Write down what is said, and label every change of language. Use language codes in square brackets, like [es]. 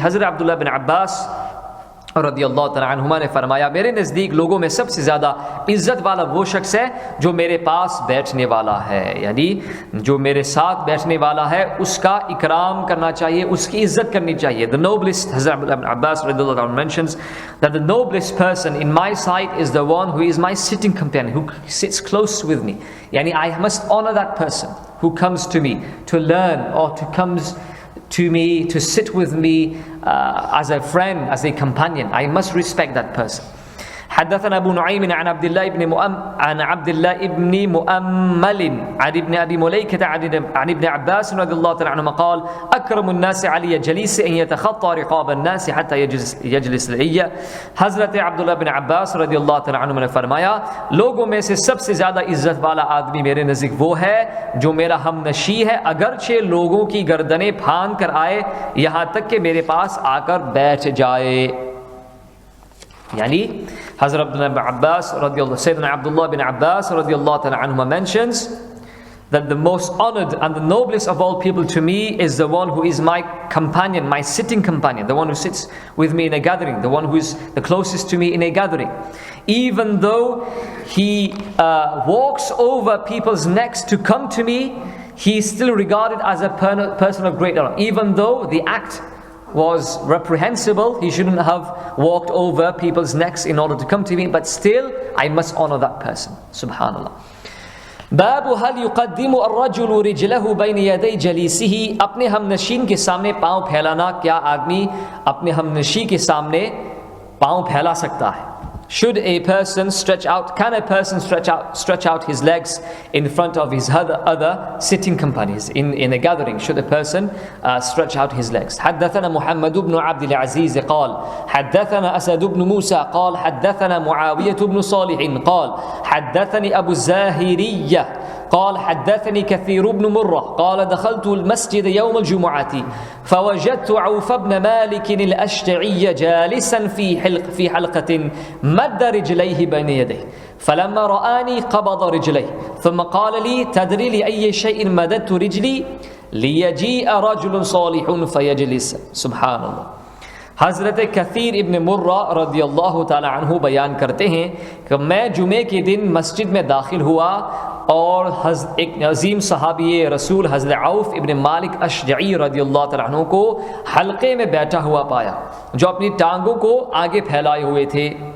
[ur] حضرت عبداللہ بن عباس رضی اللہ تعالی عنہما نے فرمایا میرے نزدیک لوگوں میں سب سے زیادہ عزت والا وہ شخص ہے جو میرے پاس بیٹھنے والا ہے، یعنی جو میرے ساتھ بیٹھنے والا ہے اس کا اکرام کرنا چاہیے، اس کی عزت کرنی چاہیے. [en] The noblest, Hazrat Ibn Abbas رضی اللہ عنہ mentions that the noblest person in my sight is the one who is my sitting companion, who sits close with me. یعنی I must honor that person who comes to me to learn or to comes to me, to sit with me as a friend, as a companion. I must respect that person. [ar] حدثنا ابو نعيم عن عبد الله بن مؤمل عن ابن ابي مليكة عن ابن عباس رضي الله تعالى عنهما قال اكرم الناس علي جليس ان يتخطى رقاب الناس حتى يجلس لي. [ur] حضرت عبداللہ بن عباس رضی اللہ تعالی عنہ نے فرمایا لوگوں میں سے سب سے زیادہ عزت والا آدمی میرے نزدیک وہ ہے جو میرا ہم نشی ہے، اگرچہ لوگوں کی گردنیں پھاند کر آئے یہاں تک کہ میرے پاس آ کر بیٹھ جائے. [en] یعنی حضرت Sayyidina Abdullah bin Abbas radiallahu ta'ala anhuma mentions that the most honored and the noblest of all people to me is the one who is my companion, my sitting companion, the one who sits with me in a gathering, the one who is the closest to me in a gathering. Even though he walks over people's necks to come to me, he is still regarded as a person of great honor. Even though the act was reprehensible, he shouldn't have walked over people's necks in order to come to me, but still I must honor that person. [ar] Subhanallah. باب هل يقدم الرجل رجله بين يدي جليسه. [ur] اپنے ہم نشین کے سامنے پاؤں پھیلانا، کیا آدمی اپنے ہم نشین کے سامنے پاؤں پھیلا سکتا ہے؟ [en] Should a person stretch out, can a person stretch out his legs in front of his other sitting companions in a gathering? Should a person stretch out his legs? [ar] حدثنا محمد بن عبد العزيز قال حدثنا أسد بن موسى قال حدثنا معاوية بن صالح قال حدثني أبو الزاهرية قال حدثني كثير بن مرة قال دخلت المسجد يوم الجمعة فوجدت عوف بن مالك الأشجعي جالسا في حلقة مد رجليه بين يديه فلما رآني قبض رجليه ثم قال لي تدري لأي شيء مددت رجلي ليجيء رجل صالح فيجلس. سبحان اللہ. [ur] حضرت کثیر ابن مرہ رضی اللہ تعالی عنہ بیان کرتے ہیں کہ میں جمعے کے دن مسجد میں داخل ہوا اور ایک عظیم صحابی رسول حضرت عوف ابن مالک اشجعی رضی اللہ تعالی عنہ کو حلقے میں بیٹھا ہوا پایا جو اپنی ٹانگوں کو آگے پھیلائے ہوئے تھے.